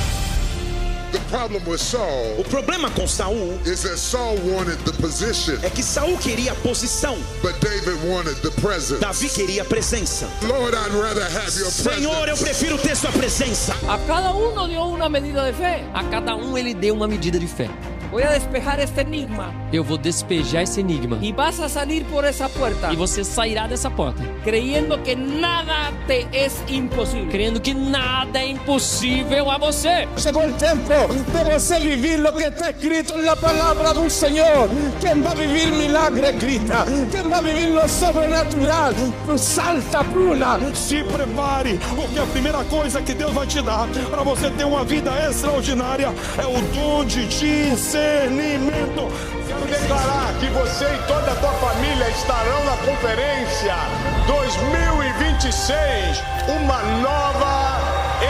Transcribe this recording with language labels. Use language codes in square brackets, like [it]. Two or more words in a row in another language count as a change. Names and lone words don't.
[pt] O problema com Saul é que Saul queria a posição, Davi queria a presença. Senhor, eu prefiro ter sua presença. A cada um dio uma medida de fé. A cada um ele deu uma medida de fé. [es] Voy a despejar este enigma. [pt] Eu vou despejar esse enigma. [es] Y vas a salir por esa puerta. [pt] E você sairá dessa porta. [es] Creyendo que nada te es imposible. [pt] Crendo que nada é impossível a você. [es] Llegó el tiempo de você vivir lo que está escrito en la palabra del Señor. ¿Quién va a vivir [pt] milagre escrita? [es] ¿Quién va a vivir lo sobrenatural? Salta, [pt] pula. Se prepare, porque a primeira coisa que Deus vai te dar para você ter uma vida extraordinária é o dom de discernimento. Quero declarar que você e toda a tua família estarão na conferência 2026, uma nova